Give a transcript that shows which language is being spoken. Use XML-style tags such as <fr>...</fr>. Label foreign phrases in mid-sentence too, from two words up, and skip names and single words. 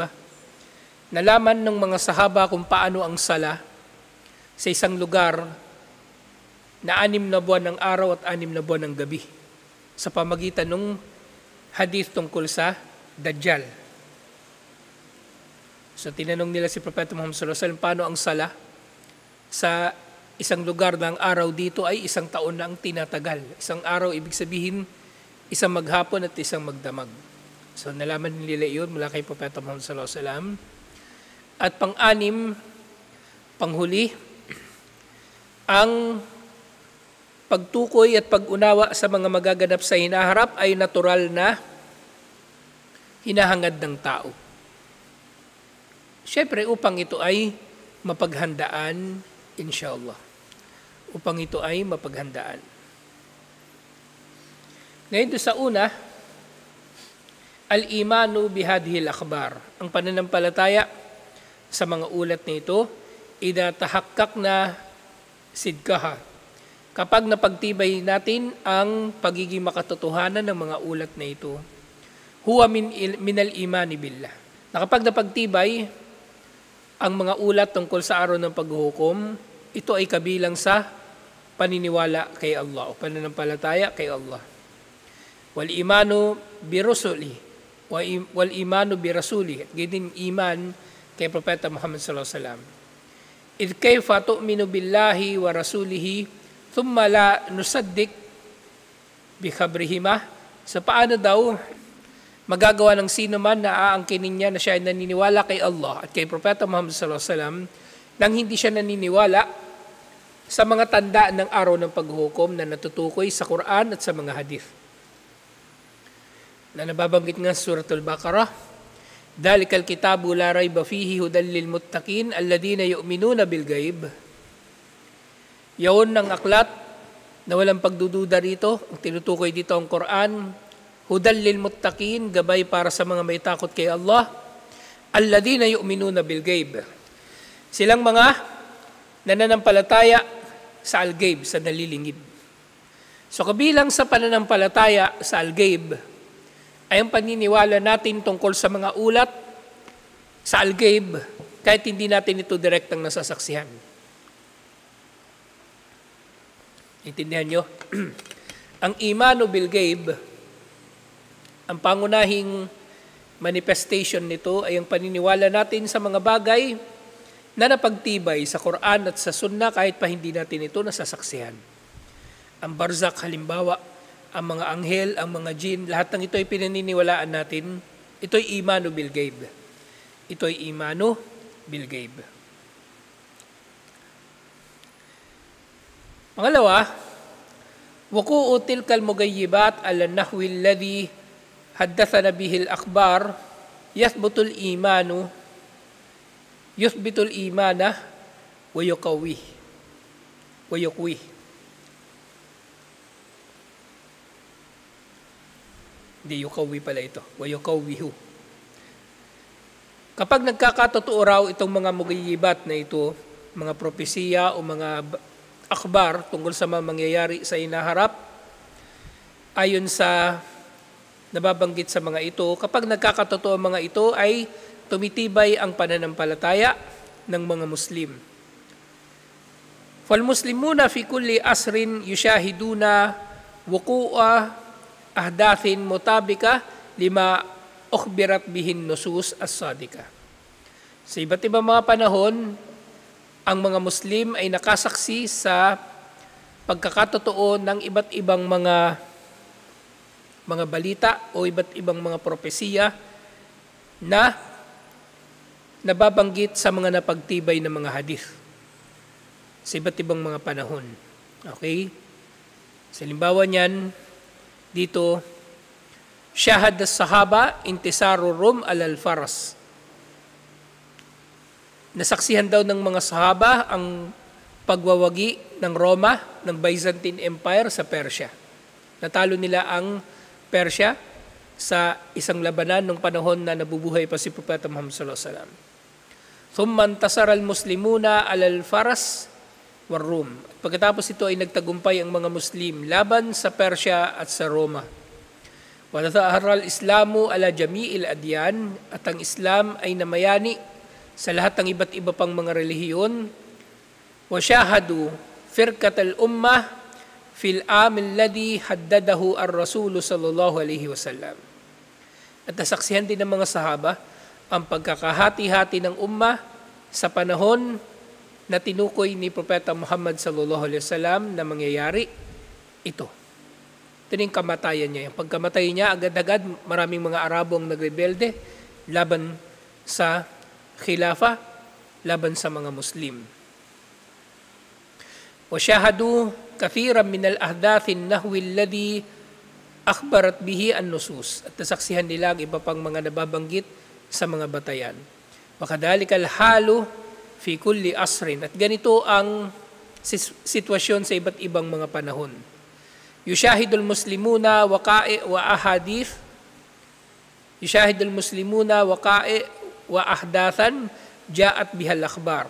<tl>Nalaman ng mga sahaba kung paano ang sala sa isang lugar na 6 na buwan ng araw at 6 na buwan ng gabi sa pamagitan ng hadith tungkol sa Dajjal. So tinanong nila si Propeta Muhammad</tl> <ar>صلى الله عليه وسلم,</ar> <tl>paano ang sala sa isang lugar ng araw dito ay 1 taon na ang tinatagal. Isang araw, ibig sabihin, isang maghapon at isang magdamag. So nalaman nila iyon mula kay Propeta Muhammad</tl> <ar>صلى الله عليه وسلم.</ar> <tl>At pang-6, panghuli, ang pagtukoy at pag-unawa sa mga magaganap sa hinaharap ay natural na hinahangad ng tao. Siyempre, upang ito ay mapaghandaan, inshallah. Upang ito ay mapaghandaan. Ngayon doon sa una,</tl> <ar>الإيمان بهذه الأخبار.</ar> <tl>Ang pananampalataya sa mga ulat na ito,</tl> <ar>إذا تحقق صدقها.</ar> <tl>Kapag napagtibay natin ang pagiging makatotohanan ng mga ulat na ito,</tl> <ar>هو من الإيمان بالله.</ar> <tl>Na kapag napagtibay ang mga ulat tungkol sa araw ng paghuhukom, ito ay kabilang sa paniniwala kay Allah o pananampalataya kay Allah.</tl> <ar>والإيمان بالرسل والإيمان بالرسول.</ar> <tl>Ganyan iman kay Propeta Muhammad</tl> <ar>صلى الله عليه وسلم. إذ كيف تؤمن بالله ورسوله ثم لا نصدق بخبرهما.</ar> <tl>Sa paano daw magagawa ng sino man na aangkinin niya na siya ay naniniwala kay Allah at kay Propeta Muhammad</tl> <ar>صلى الله عليه وسلم</ar> <tl>nang hindi siya naniniwala sa mga tanda ng araw ng paghuhukom na natutukoy sa Quran at sa mga hadith. Na nababanggit nga sa Suratul Baqarah,</tl> <ar>ذلك الكتاب لا ريب فيه هدى للمتقين الذين يؤمنون بالغيب.</ar> <tl>Yaon ng aklat na walang pagdududa rito, ang tinutukoy dito ang Quran,</tl> <ar>هدى للمتقين,</ar> <tl>gabay para sa mga may takot kay Allah,</tl> <ar>الذين يؤمنون بالغيب.</ar> <tl>Silang mga nananampalataya sa al-ghaib, sa nalilingid. So kabilang sa pananampalataya sa al-ghaib ay ang paniniwala natin tungkol sa mga ulat sa al-ghaib kahit hindi natin ito direktang nasasaksihan. Intindihan nyo?</tl> <ar>Ang إيمان بالغيب,</ar> <tl>ang pangunahing manifestation nito ay ang paniniwala natin sa mga bagay na napagtibay sa Quran at sa Sunnah kahit pa hindi natin ito nasasaksihan. Ang barzak halimbawa, ang mga anghel, ang mga jinn, lahat ng ito ay pinaniniwalaan natin. Ito'y</tl> <ar>إيمان بالغيب.</ar> <tl>Ito'y</tl> <ar>إيمان بالغيب. Pangalawa, وقوع تلك المغيبات على النحو الذي حدثتنا به الأخبار يثبت الإيمان ويقوي.</ar> <tl>Hindi, yuqawwi pala ito.</tl> <ar>ويقويه.</ar> <tl>Kapag nagkakatotoo raw itong mga mugayyibat na ito, mga propesiya o mga akhbar tungkol sa mga mangyayari sa inaharap, ayon sa nababanggit sa mga ito, kapag nagkakatotoo ang mga ito ay tumitibay ang pananampalataya ng mga Muslim.</tl> <ar>فالمسلمون في كل عصر يشاهدون وقوع أحداث مطابقة لما أخبرت به النصوص الصادقة.</ar> <tl>Sa iba't ibang mga panahon, ang mga Muslim ay nakasaksi sa pagkakatotoo ng iba't ibang mga balita o iba't ibang mga propesiya na nababanggit sa mga napagtibay na mga hadith sa iba't ibang mga panahon. Okay? Sa halimbawa niyan, dito,</tl> <ar>شهد الصحابة انتصار الروم الفرس.</ar> <tl>Nasaksihan daw ng mga sahaba ang pagwawagi ng Roma, ng</tl> <en>Byzantine Empire</en> <tl>sa Persia. Natalo nila ang Persia sa isang labanan ng panahon na nabubuhay pa si Propeta Muhammad</tl> <ar>صلى الله عليه وسلم. ثم انتصر المسلمون الفرس والروم.</ar> <tl>Pagkatapos ito ay nagtagumpay ang mga Muslim laban sa Persia at sa Roma.</tl> <ar>وظهر الإسلام على جميع الأديان,</ar> <tl>at ang Islam ay namayani sa lahat ng iba't iba pang mga relihiyon.</tl> <ar>وشهدوا فرقة الأمة في العام الذي حدده الرسول صلى الله عليه وسلم.</ar> <tl>At nasaksihan din ng mga sahaba ang pagkakahati-hati ng ummah sa panahon na tinukoy ni Propeta Muhammad</tl> <ar>صلى الله عليه وسلم</ar> <tl>na mangyayari ito. Ito yung kamatayan niya. Yung pagkamatay niya, agad-agad maraming mga Arabo ang nagrebelde laban sa khilafa, laban sa mga Muslim.</tl> <ar>وشهدوا كثيرا من الأحداث النحو الذي أخبرت به النصوص.</ar> <tl>At nasaksihan nila ang iba pang mga nababanggit sa mga batayan.</tl> <ar>وكذلك الحال في كل عصر.</ar> <tl>At ganito ang sitwasyon sa iba't ibang mga panahon.</tl> <ar>يشاهد المسلمون وقائع وأحاديث. يشاهد المسلمون وقائع وأحداثا جاءت بها الأخبار.</ar>